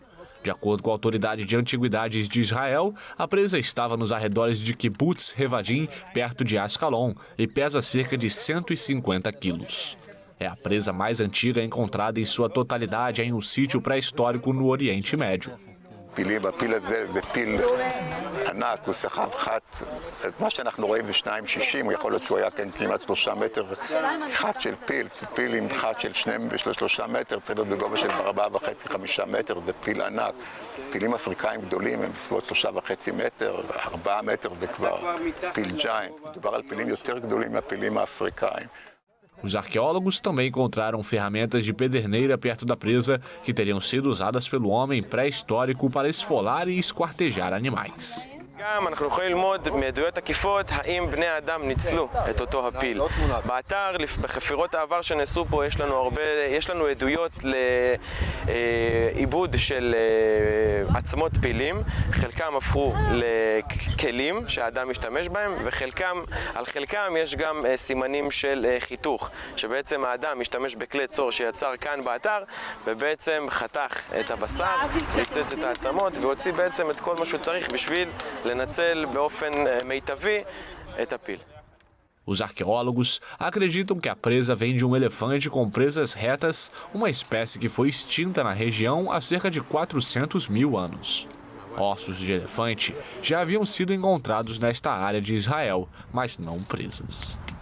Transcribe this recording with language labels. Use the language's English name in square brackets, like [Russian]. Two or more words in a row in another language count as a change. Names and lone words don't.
[Portuguese] De acordo com a Autoridade de Antiguidades de Israel, a presa estava nos arredores de Kibbutz Revadim, perto de Ascalon, e pesa cerca de 150 quilos. É a presa mais antiga encontrada em sua totalidade em um sítio pré-histórico no Oriente Médio. [Hebrew] הפיל הזה זה פיל ענק, הוא סחב חת, מה שאנחנו רואים ב-2.60, הוא יכול להיות שהוא היה כמעט 3 מטר, חת של פיל עם חת של 2 מטר, צריך להיות בגובה של 4.5-5 מטר, זה פיל ענק. פילים אפריקאים גדולים הם בסביבות 3.5 מטר, 4 מטר זה כבר פיל ג'יינט, מדובר על פילים יותר גדולים מהפילים האפריקאים. [Portuguese] Os arqueólogos também encontraram ferramentas de pederneira perto da presa que teriam sido usadas pelo homem pré-histórico para esfolar e esquartejar animais. [Hebrew] גם אנחנו יכולים ללמוד מעדויות עקיפות האם בני האדם ניצלו את אותו הפיל. באתר, בחפירות העבר שנעשו פה, יש לנו עדויות לעיבוד של עצמות פילים. חלקם הפכו לכלים שהאדם משתמש בהם, על חלקם יש גם סימנים של חיתוך, שבעצם האדם משתמש בכלי צור שיצר כאן באתר, ובעצם חתך את הבשר, ייצץ את העצמות, והוציא בעצם את כל מה שהוא צריך בשביל לנצל באופן מיטבי את הפיל. [Portuguese] Os arqueólogos acreditam que a presa vem de um elefante com presas retas, uma espécie que foi extinta na região há cerca de 400 mil anos. Ossos de elefante já haviam sido encontrados nesta área de Israel, mas não presas.